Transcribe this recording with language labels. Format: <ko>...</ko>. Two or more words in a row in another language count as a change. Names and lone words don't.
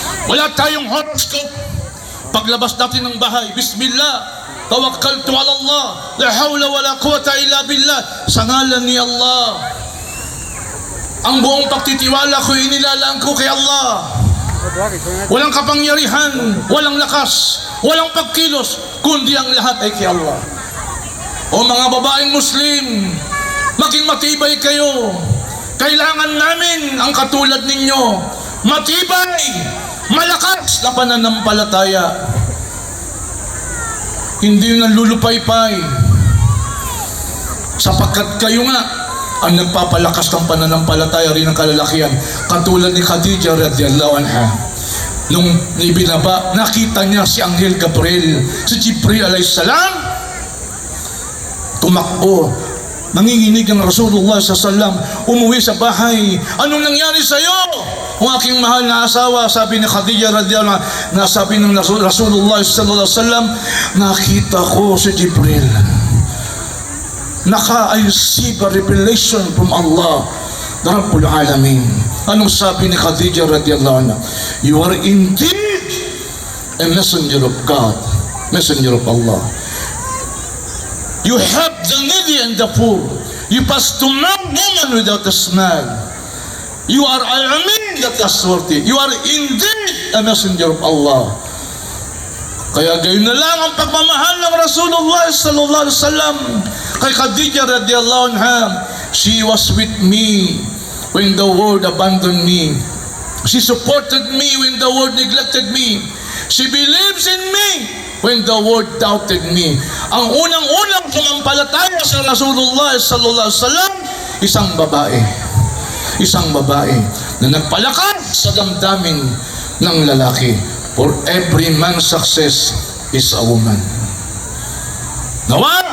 <tl>Wala tayong horoscope. Paglabas natin ng bahay,</tl> <ar>بسم الله، توكلت على الله، لا حول ولا قوة إلا بالله,</ar> <tl>sa ngalan ni Allah. Ang buong pagtitiwala ko, inilalaan ko kay Allah. Walang kapangyarihan, walang lakas, walang pagkilos, kundi ang lahat ay kay Allah. O mga babaeng Muslim, maging matibay kayo. Kailangan namin ang katulad ninyo. Matibay, malakas na pananampalataya. Hindi yung nalulupaypay. Sapagkat kayo nga ang nagpapalakas ng pananampalataya rin ng kalalakihan. Katulad ni Khadija</tl> <ar>رضي الله عنها.</ar> <tl>Nung ibinaba, nakita niya si Anghel Gabriel, si Jibril</tl> <ar>عليه السلام,</ar> <tl>tumakbo. Nanginginig ang</tl> <ar>رسول الله صلى الله,</ar> <tl>umuwi sa bahay. Anong nangyari sa'yo? Ang aking mahal na asawa, sabi ni Khadija</tl> <ar>رضي الله عنها,</ar> <tl>nasabi ng</tl> <ar>رسول الله صلى الله عليه وسلم,</ar> <tl>nakita ko si Jibril.</tl> <en>I receive a revelation from Allah, the</en> <ar>رب العالمين.</ar> <tl>Anong sabi ni Khadija</tl> <ar>رضي الله عنها?</ar> <en>You are indeed a messenger of God, messenger of Allah. You help the needy and the poor. You pass to no woman without a smile. You are al-amin that trustworthy. You are indeed a messenger of Allah.</en> <tl>Kaya gayon na lang ang pagmamahal ng</tl> <ar>رسول الله صلى الله عليه وسلم</ar> <tl>kay Khadija</tl> <ar>رضي الله عنها.</ar> <en>She was with me when the world abandoned me. She supported me when the world neglected me. She believes in me when the world doubted me.</en> <tl>Ang unang-unang sumampalataya sa</tl> <ar>رسول الله صلى الله عليه وسلم,</ar> <tl>isang babae na nagpalakas sa damdamin ng lalaki.</tl> <en>For every man's success is a woman.</en> <tl>Nawa</tl>